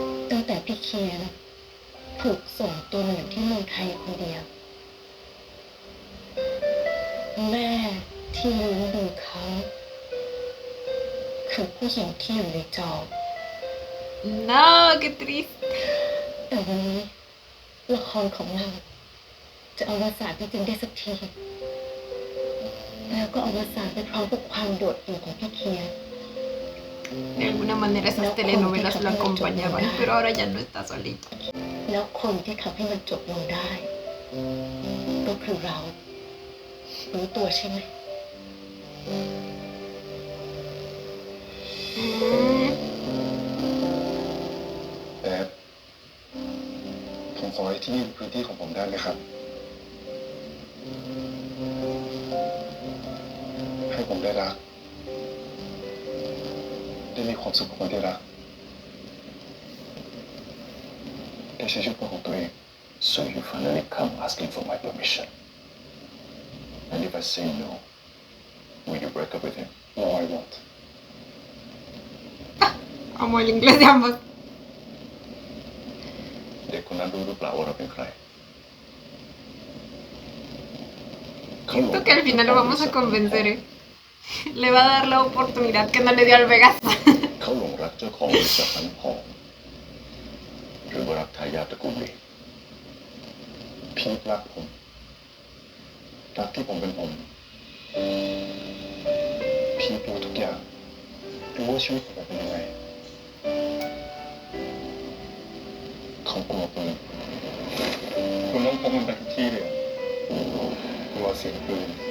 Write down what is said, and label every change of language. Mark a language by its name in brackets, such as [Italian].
[Thai] ตั้งแต่พี่เคียนถูกส่งตัวมาอยู่ที่เมืองไทยคนเดียว แม่ที่เลี้ยงดูเขาคือผู้หญิงที่อยู่ในจอ [Spanish] No, qué triste. [Thai] แต่วันนี้ละครของเราจะอวสานจริงๆได้สักที แล้วก็อวสานไปพร้อมกับความโดดเดี่ยวของพี่เคียน [Spanish] De alguna manera esas telenovelas lo acompañaban, pero ahora ya no está solito. [Thai] แล้วคนที่ทำให้มันจบลงได้ ก็คือเรา รู้ตัวใช่ไหม Mm, แต่ผมขอให้ที่นี่เป็นพื้นที่ของผมได้ไหมครับ ให้ผมได้รัก ได้มีความสุขกับคนที่รัก ได้ใช้ชีวิตเป็นของตัวเอง [English] So you finally come asking for my permission. And if I say no, will you break up with him? No, I won't. [Spanish] amo el inglés de ambos. [Thai] เด็กคนนั้นรู้หรือเปล่าว่าเราเป็นใคร [Spanish] Siento que al final lo vamos a convencer, ¿eh? Le va a dar la oportunidad que no le dio al Vegas. [Thai] เขาหลงรักเจ้าของบริษัทน้ำหอมหรือว่ารักทายาทตระกูลลี พีทรักผม รักที่ผมเป็นผม พีทรู้ทุกอย่าง รู้ว่าชีวิตผมเป็นยังไง เขากลัวปืนคุณต้องพกมันไปทุกที่เลยอะกลัวเสียงปืน